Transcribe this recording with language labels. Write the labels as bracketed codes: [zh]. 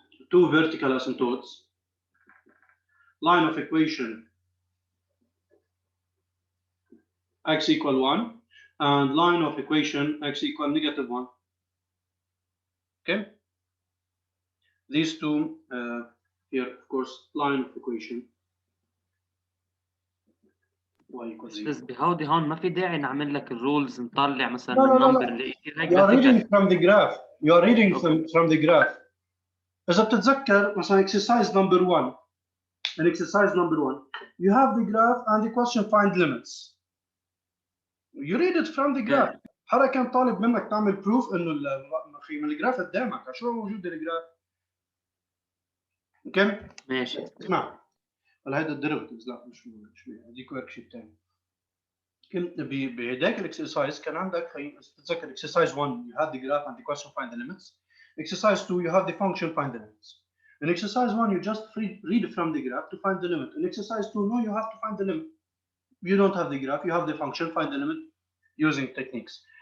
[en] Two vertical asymptotes. Line of equation x equal 1 and line of equation x equal -1. Okay, these two here, of course, line of equation y equal 0. [ar] بس بهودي هون ما في داعي نعمل لك الرولز نطلع مثلا [en] No, [ar] النمبر اللي [en] you are reading from the graph. You are reading from the graph. [ar] إذا بتتذكر مثلا [en] exercise number 1. In exercise number 1, you have the graph and the question find limits. You read it from the graph. [ar] حدا كان طالب منك تعمل proof انه من الجراف قدامك، شو موجود الجراف؟ اوكي؟ ماشي. اسمع، هلا هيدا الديريفيتيفز لا مش هذيك ورك شيت ثاني. بهداك الاكسرسايز كان عندك تتذكر [en] exercise 1 you have the graph and the question find the limits. Exercise 2 you have the function find the limits. In exercise 1 you just read from the graph to find the limit. In exercise 2 no, you have to find the limit. You don't have the graph, you have the function find the limit using techniques.